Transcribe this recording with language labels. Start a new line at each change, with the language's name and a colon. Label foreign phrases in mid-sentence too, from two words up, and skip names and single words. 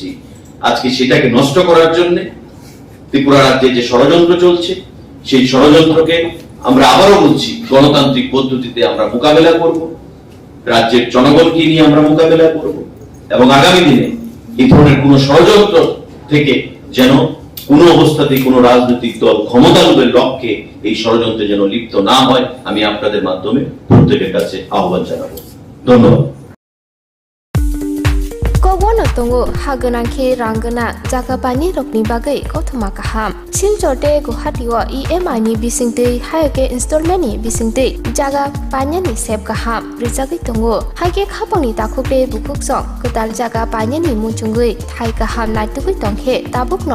Bangla: আজকে সেটাকে নষ্ট করার জন্য ত্রিপুরা রাজ্যে যে ষড়যন্ত্র চলছে, সেই ষড়যন্ত্রকে আমরা আবারও বলছি গণতান্ত্রিক পদ্ধতিতে আমরা মোকাবেলা করব, রাজ্যের জনগণকে নিয়ে আমরা মোকাবেলা করব, এবং আগামী দিনে এই ধরনের কোন ষড়যন্ত্র থেকে যেন কোন অবস্থাতেই কোন রাজনৈতিক দল ক্ষমতালোভের লক্ষ্যে এই ষড়যন্ত্রে যেন লিপ্ত না হয়, আমি আপনাদের মাধ্যমে প্রত্যেকের কাছে আহ্বান জানাবো। ধন্যবাদ।
Kok Borok: Kogono tongo haganangke ranggana jaga bani rokni bagai kothoma kaham. Silchorte Guwahatiwa EMI ni bisingte hayake installment ni bisingte jaga banya ni sep kaham. Rijagi tongo haike khapangni takukte bukuksong ketal jaga banya ni muchungui thai kaham naitugui tongkhe tabukno